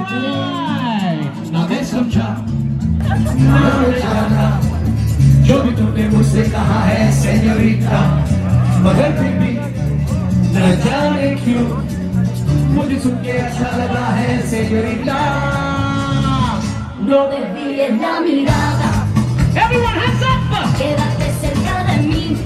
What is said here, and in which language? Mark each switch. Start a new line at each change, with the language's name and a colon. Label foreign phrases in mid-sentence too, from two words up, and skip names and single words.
Hindi: जो भी तुमने मुझसे कहा है सेñorita मगर फिर भी न जाने क्यों मुझे सुन के अच्छा लगा है señorita
Spanish: No desvíes la mirada.
English: Everyone hands up
Spanish: Quédate cerca de mí.